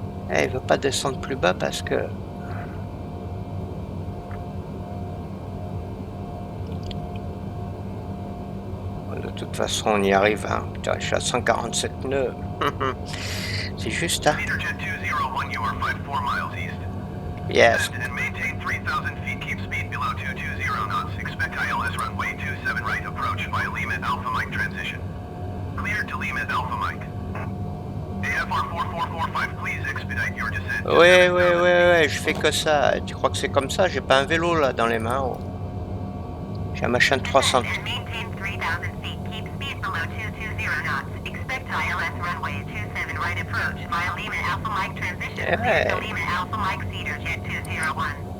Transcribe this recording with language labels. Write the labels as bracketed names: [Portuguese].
[French] Eh, il veut pas descendre plus bas parce que... De toute façon, on y arrive. Hein. Putain, je suis à 147 nœuds. C'est juste, hein. [English] Leaderjet 201, you are 54 miles east. Yes. Descend and maintain 3,000 feet. Keep speed below 220 knots. Expect ILS runway 27 right approach via Lima Alpha Mike transition. Cleared to Lima Alpha Mike. AFR 4445, please expedite your descent. [French] Ouais, je fais que ça. Tu crois que c'est comme ça? J'ai pas un vélo là dans les mains. Oh. J'ai un machin de 300. [English] Descend and maintain 3,000 feet. Keep speed below 220 knots. Expect ILS runway 27 right approach via Lima Alpha Mike transition. Clear to Lima Alpha Mike Cedar Jet 201.